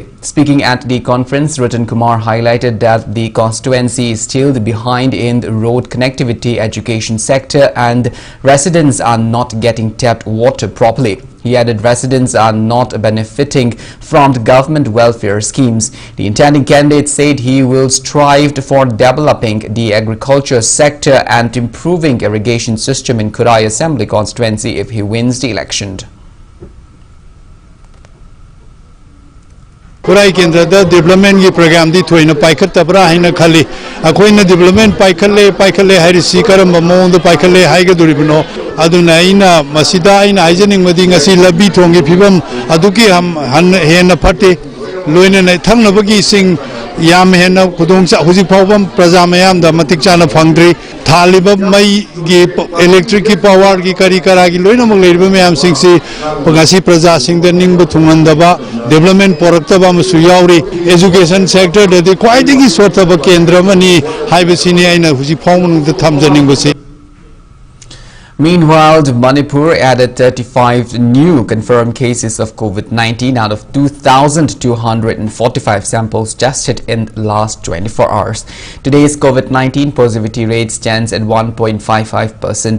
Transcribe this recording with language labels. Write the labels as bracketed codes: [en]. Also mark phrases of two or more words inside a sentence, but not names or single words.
[en] Speaking at the conference, Ratan Kumar highlighted that the constituency is still behind in the road connectivity, education sector, and residents are not getting tapped water properly. He added residents are not benefiting from the government welfare schemes. The intending candidate said he will strive for developing the agriculture sector and improving irrigation system in Kurai Assembly constituency if he wins the election. [mni] Kurai Kendra development ki program di thoina paikhat tabra haina khali akoina development paikhalle hairi sikaram mamon do paikhalle haiga duribno aduna ina masida ina haijening madi ngasi labi thongi phibam aduki ham hena phate loina na thangnabagi sing yam hena khudongcha huji phawbam praja mayam da matik chana phangdri thaliba mai gi electric ki power gi kari kara gi loina mong leiriba mayam sing si ngasi praja sing da ningba thungandaba development poraktaba masu yauri [en] education sector [mni] da de khwaidagi sortaba kendra mani haibasini aina huji phawmun da thamjaningba. [en] Meanwhile, Manipur added 35 new confirmed cases of COVID-19 out of 2,245 samples tested in the last 24 hours. Today's COVID-19 positivity rate stands at 1.55%.